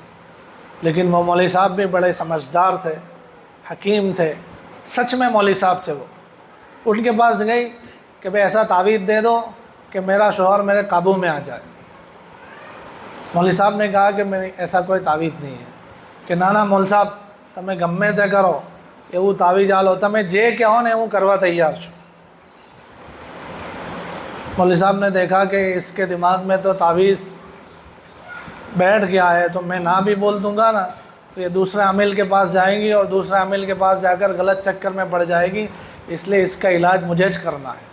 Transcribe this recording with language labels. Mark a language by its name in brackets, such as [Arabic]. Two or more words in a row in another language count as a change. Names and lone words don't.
[Urdu] لیکن وہ مولوی صاحب بھی بڑے سمجھدار تھے، حکیم تھے، سچ میں مولوی صاحب تھے. وہ ان کے پاس گئی کہ بھئی ایسا تعویذ دے دو کہ میرا شوہر میرے قابو میں آ جائے. مولوی صاحب نے کہا کہ میری ایسا کوئی تعویذ نہیں ہے. کہ نانا مول صاحب [Gujarati] તમે ગમે તે કરો, એવું તાવીજ હાલો, તમે જે કહો ને હું કરવા તૈયાર છું. [Urdu] مولوی صاحب نے دیکھا کہ اس کے دماغ میں تو تعویذ بیٹھ گیا ہے، تو میں نہ بھی بول دوں گا نا تو یہ دوسرے عامل کے پاس جائیں گی اور دوسرے عامل کے پاس جا کر غلط چکر میں پڑ جائے گی، اس لیے اس کا علاج مجھے کرنا ہے.